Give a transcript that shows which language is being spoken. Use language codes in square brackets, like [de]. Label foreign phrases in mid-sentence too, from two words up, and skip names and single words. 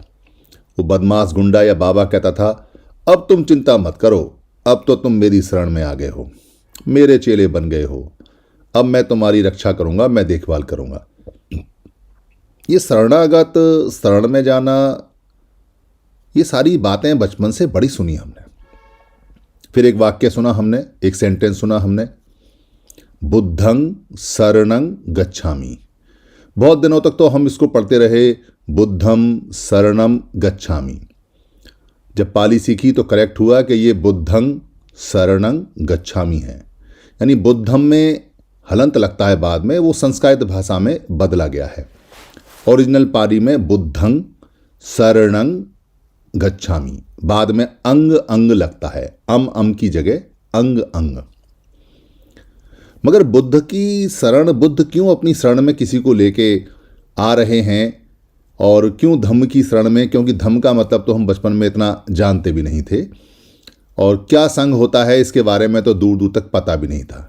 [hi] वो बदमाश गुंडा या बाबा कहता था अब तुम चिंता मत करो, अब तो तुम मेरी शरण में आ गए हो, मेरे चेले बन गए हो, अब मैं तुम्हारी रक्षा करूंगा, मैं देखभाल करूंगा। ये शरणागत, शरण में जाना, ये सारी बातें बचपन से बड़ी सुनी हमने। फिर एक वाक्य सुना हमने, एक सेंटेंस सुना हमने, [pi] बुद्धं शरणं गच्छामि। [hi] बहुत दिनों तक तो हम इसको पढ़ते रहे, [pi] बुद्धं शरणं गच्छामि। [hi] जब पाली सीखी तो करेक्ट हुआ कि ये [pi] बुद्धं शरणं गच्छामि [hi] है, यानी बुद्धम में हलंत लगता है, बाद में वो संस्कृत भाषा में बदला गया है। ओरिजिनल पाली में [pi] बुद्धं शरणं गच्छामि, [hi] बाद में अंग अंग लगता है, अम की जगह अंग अंग। मगर बुद्ध की शरण, बुद्ध क्यों अपनी शरण में किसी को लेके आ रहे हैं और क्यों धम्म की शरण में? क्योंकि धम्म का मतलब तो हम बचपन में इतना जानते भी नहीं थे, और क्या संघ होता है इसके बारे में तो दूर दूर तक पता भी नहीं था।